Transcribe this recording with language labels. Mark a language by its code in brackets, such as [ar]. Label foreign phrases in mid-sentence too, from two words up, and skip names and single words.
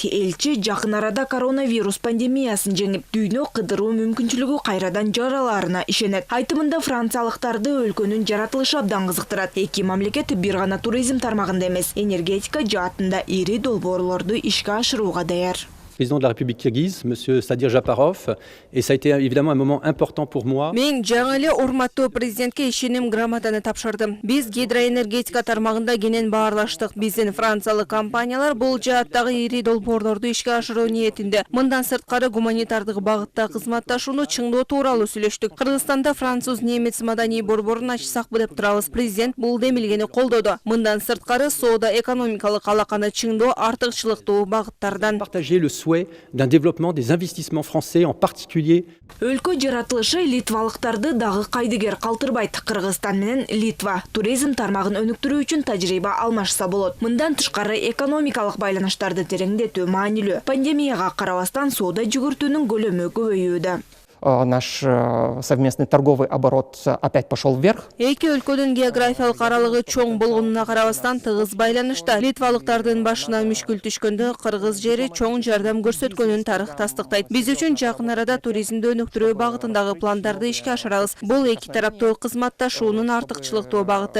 [ky] Элчи жакын арада коронавирус пандемиясын жеңип, дүйнө кыдыруу мүмкүнчүлүгү кайрадан жараларына ишенет. Айтымында франциялыктарды өлкөнүн жаратылышы абдан кызыктырат. Эки мамлекет бир гана туризм тармагында эмес, энергетика жаатында ири долбоорлорду ишке ашырууга даяр. [fr] Président de la République kirghize, M. Sadir Japarov, et ça a été évidemment un moment important pour moi. [ky] Мен жаңы эле урматтуу президентке ишеним грамотаны тапшырдым. Биз гидроэнергетика тармагында кенен баарлаштык. Биздин франциялык компаниялар бул жааттагы ири долбоорлорду ишке ашыруу ниетинде. Мындан сырткары гуманитардык багытта кызматташууну чыңдоо тууралуу сүйлөштүк. Кыргызстанда француз немец маданий борборун ачсакпы деп турабыз. Президент бул демилгени колдоду. Мындан сырткары соода экономикалык алаканы чыңдоо артыкчылыктуу багыттардан. [fr] Partager le souhait d'un développement des investissements français en particulier. [ky] Өлкө жаратылышы литвалыктарды дагы кайдыгер калтырбайт. Кыргызстан менен Литва туризм тармагын өнүктүрүү үчүн тажрыйба алмашса болот. Мындан тышкары экономикалык байланыштарды тереңдетүү маанилүү. Пандемияга карабастан соода жүгүртүүнүн көлөмү көбөйүүдө. [ru] Наш совместный торговый оборот опять пошел вверх. [ky] Эки өлкөнүн географиялык аралыгы чоң болгонуна карабастан тыгыз байланышта. Литвалыктардын башына мүшкүл түшкөндө кыргыз жери чоң жардам көрсөткөнүн тарых тастыктайт. Биз үчүн жакын арада туризмди өнүктүрүү багытындагы пландарды ишке ашырабыз. Бул эки тараптуу кызматташуунун артыкчылыктуу багыты.